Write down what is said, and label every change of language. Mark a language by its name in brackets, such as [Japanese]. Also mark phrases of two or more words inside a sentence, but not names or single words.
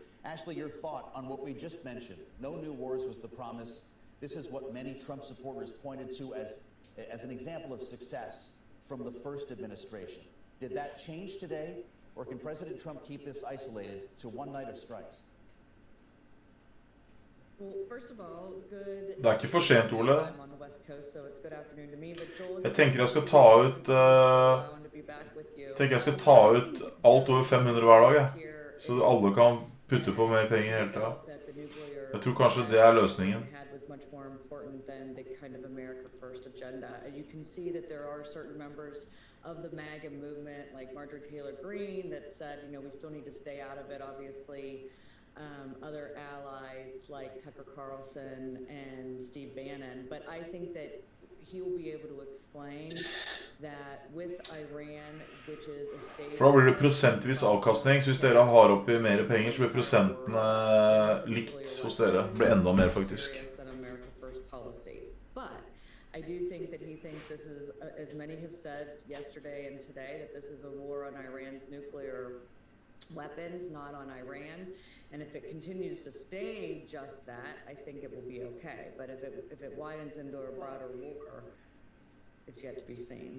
[English] Ashley, your thought on what we just mentioned. No new wars was the promise. This is what many Trump supporters pointed to as an example of success from the first administration. Did that change today, or can President Trump keep this isolated to one night of strikes? [Norwegian] Det er ikke for sent, Ole. Jeg tenker jeg skal ta ut alt over 500 hver dag, jeg. Så alle kan putte på mer penger hele tiden. Jeg tror kanskje det er løsningen. [English] Of the MAGA movement, like Marjorie Taylor Greene, that said, you know, we still need to stay out of it, obviously. Other allies like Tucker Carlson and Steve Bannon. But I think that he'll be able to explain that with Iran, which is a state... [Norwegian] For da blir det prosentvis avkastning, så hvis dere har oppi mer penger, så blir prosentene likt hos dere. Det blir enda mer, faktisk. [English] I do think that he thinks this is, as many have said yesterday and today, that this is a war on Iran's nuclear weapons, not on Iran. And if it continues to stay just that, I think it will be okay. But if it widens into a broader war, it's yet to be seen.